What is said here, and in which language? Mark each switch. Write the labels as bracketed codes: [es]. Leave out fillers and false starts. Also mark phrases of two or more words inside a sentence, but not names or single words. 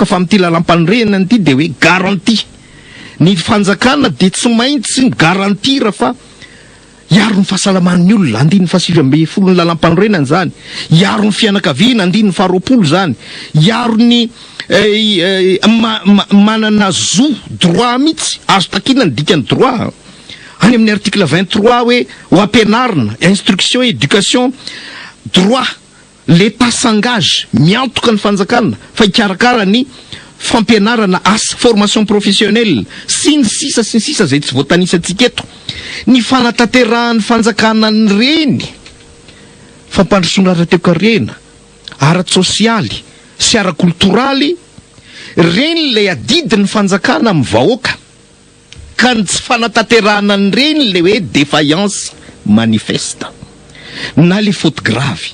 [mg] Fa amin'ity lalam-panorenana ity de hoe garantie. Ny fanjakana de tsy maintsy garantira fa iaro ny fahasalaman'ny olona, andin'ny 720 ny lalam-panorenana zany. Iaro ny fianakaviana, andin'ny 20 zany. Iaro ny manana zo droit mihitsy, azo takina ny dikany droit any amin'ny article 23 hoe ho ampianarina, [fr] instruction, éducation, droit, l'État s'engage, [mg] miantoka ny fanjakana fa hikarakara ny fampianarana asa, [fr] formation professionnelle [mg] sy ny sisa zay tsy voatanisantsika eto. Ny fanataterahan'ny fanjakana ny reny, fampandrosoana ara-toe-karena, ara-tsosialy sy ara-kulturaly, reny le adidin'ny fanjakana amin'ny vahoaka, ka ny tsy fanatanterahana ny reny le hoe [fr] défaillance manifeste [mg] na le [fr] faute grave.